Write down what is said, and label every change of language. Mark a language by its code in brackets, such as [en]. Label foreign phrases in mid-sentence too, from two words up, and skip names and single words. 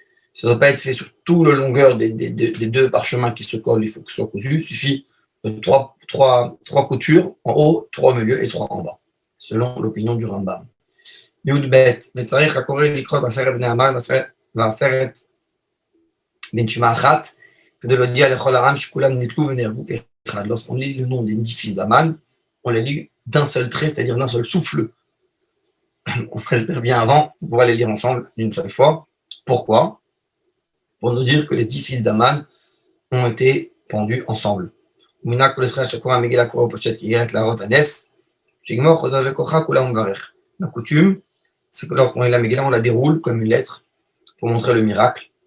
[fr] Ça ne doit pas être fait sur toute la longueur des deux parchemins qui se collent, il faut que ce soit cousu. Il suffit de trois coutures en haut, trois au milieu et trois en bas, selon l'opinion du Rambam. [he] Yudbet, וצריך הקורא לקרוא בעשרת בני המן ועשרת בן שמע אחת, כדי להודיע לכל העם שכולם נתלו ונהרגו כאחד. [fr] Lorsqu'on lit le nom des 10 fils d'Aman, on les lit d'un seul trait, c'est-à-dire d'un seul souffle. On espère bien avant, on pourra les lire ensemble d'une seule fois. Pourquoi? Pour nous dire que les 10 fils d'Aman ont été pendus ensemble. La coutume, c'est que lorsqu'on lit la Megillah, on la déroule comme une lettre pour montrer le miracle.